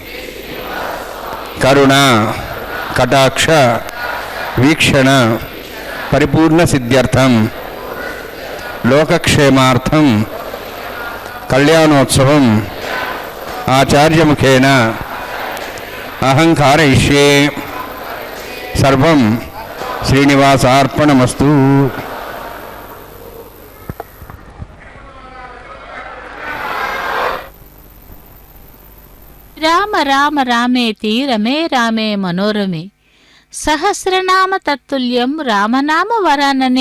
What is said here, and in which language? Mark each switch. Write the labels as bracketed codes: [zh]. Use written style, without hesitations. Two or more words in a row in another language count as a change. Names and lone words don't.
[sa] కరుణ, కటాక్ష, వీక్షణ పరిపూర్ణ సిద్ధ్యర్థం లోకక్షేమార్థం కళ్యాణోత్సవం ఆచార్యముఖేన అహం కారయిష్యే. సర్వం శ్రీనివాసార్పణమస్తు. राम राम रामेति रमे रामे मनोरमे सहस्रनाम तत्तुल्यं रामनाम वरानने